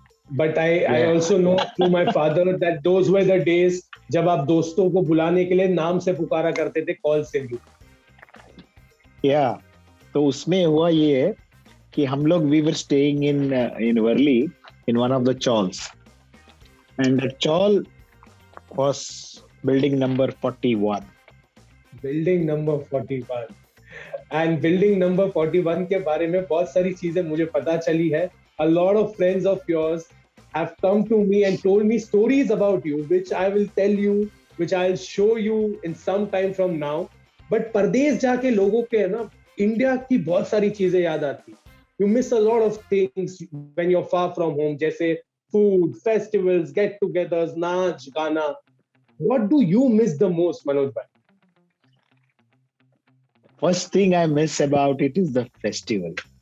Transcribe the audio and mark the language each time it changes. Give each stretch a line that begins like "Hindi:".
English: But I also know through my father that those were the days
Hindi: जब आप दोस्तों को बुलाने के लिए नाम से पुकारा करते थे, कॉल से भी।
English: Yeah.
Hindi: तो उसमें हुआ ये है कि हम लोग
English: we were staying in Worli in one of the chawls, and the chawl was building number 41.
Hindi: Building number 41 and building number 41 के बारे में बहुत सारी चीजें मुझे पता चली है।
English: A lot of friends of yours have come to me and told me stories about you, which I will tell you, which I'll show you in some time from now.
Hindi: But परदेश जाके लोगों के ना India की बहुत सारी चीजें याद आती।
English: You miss a lot of things when you're far from home,
Hindi: जैसे
English: food, festivals, get-togethers,
Hindi: नाच, गाना.
English: What do you miss the most, Manoj bhai? First thing I miss about it is the festival.